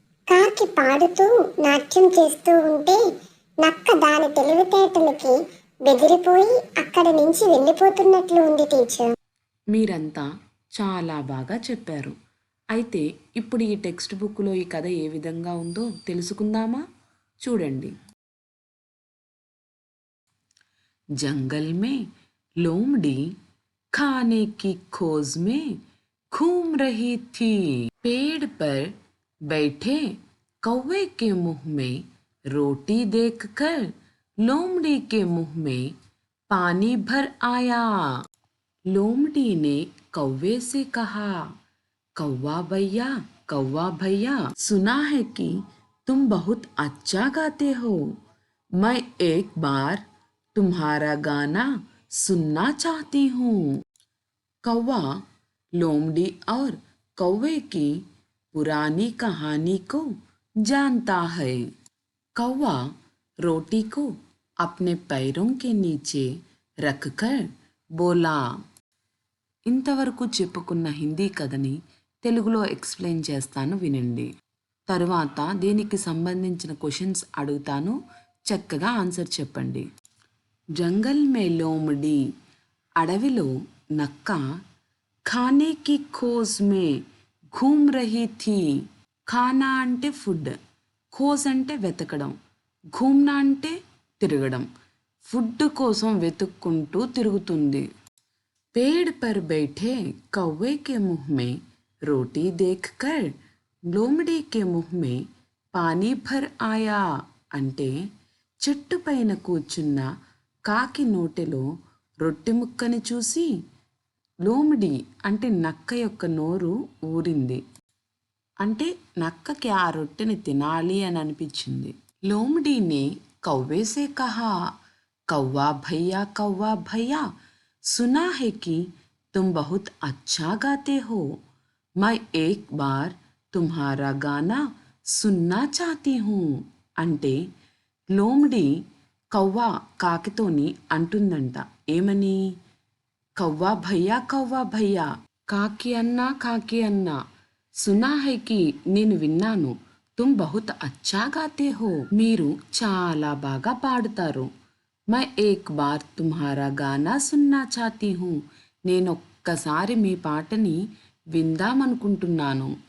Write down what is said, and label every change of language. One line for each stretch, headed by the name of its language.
Telugu: కాకి పాడుతూ నాట్యం చేస్తూ ఉంటే నక్క దాని తెలివితేటలకి బెదిరిపోయి అక్కడి నుంచి వెళ్ళిపోతున్నట్లు ఉంది టీచర్. మీరంతా చాలా బాగా చెప్పారు. అయితే ఇప్పుడు ఈ టెక్స్ట్ బుక్లో ఈ కథ ఏ విధంగా ఉందో తెలుసుకుందామా? చూడండి.
Hindi: जंगल में लोमड़ी खाने की खोज में घूम रही थी। पेड़ पर बैठे कौवे के मुंह में रोटी देखकर लोमड़ी के मुंह में पानी भर आया। लोमड़ी ने कौवे से कहा, कौवा भैया, सुना है कि तुम बहुत अच्छा गाते हो। मैं एक बार तुम्हारा गाना सुनना चाहती हूँ। कौवा लोमड़ी और कौवे की पुरानी कहानी को जानता है। कौवा रोटी को अपने पैरों के नीचे रखकर बोला।
Telugu: ఇంతవరకు చెప్పుకున్న హిందీ కథని తెలుగులో ఎక్స్ప్లెయిన్ చేస్తాను, వినండి. తరువాత దీనికి సంబంధించిన క్వశ్చన్స్ అడుగుతాను, చక్కగా ఆన్సర్ చెప్పండి.
Hindi: జంగల్ మే లోమడి,
Telugu: అడవిలో నక్క,
Hindi: ఖానే కి ఖోజ్ మే ఘూమ్ రహీ థీ.
Telugu: ఖానా అంటే ఫుడ్, ఖోజ్ అంటే వెతకడం, ఘూమ్నా అంటే తిరగడం. ఫుడ్ కోసం వెతుక్కుంటూ తిరుగుతుంది.
Hindi: पेड़ पर बैठे कौवे के मुंह में रोटी देखकर लोमड़ी के मुंह में पानी भर आया
Telugu: అంటే చెట్టు పైన కూర్చున్న కాకి నోటిలో రొట్టె ముక్కని చూసి లోమిడి అంటే నక్క యొక్క నోరు ఊరింది. అంటే నక్కకి ఆ రొట్టెని తినాలి అని అనిపించింది.
Hindi: లోమిడిని కౌవేసే కహా, కౌవా భయ్యా, सुना है कि तुम बहुत अच्छा गाते हो। मैं एक बार तुम्हारा गाना सुनना चाहती हूँ
Telugu: అంటే లోమిడి కవ్వ కాకితోని అంటుందంట. ఏమని?
Hindi: కవ్వా భయ్యా,
Telugu: కాకి అన్నా,
Hindi: సునా హై కి
Telugu: నేను విన్నాను,
Hindi: తుమ్ బహుత్ అచ్చా గాతే హో,
Telugu: మీరు చాలా బాగా పాడుతారు.
Hindi: मैं एक बार तुम्हारा गाना सुनना चाहती हूँ,
Telugu: నేనొక్కసారి మీ పాటని విందామనుకుంటున్నాను.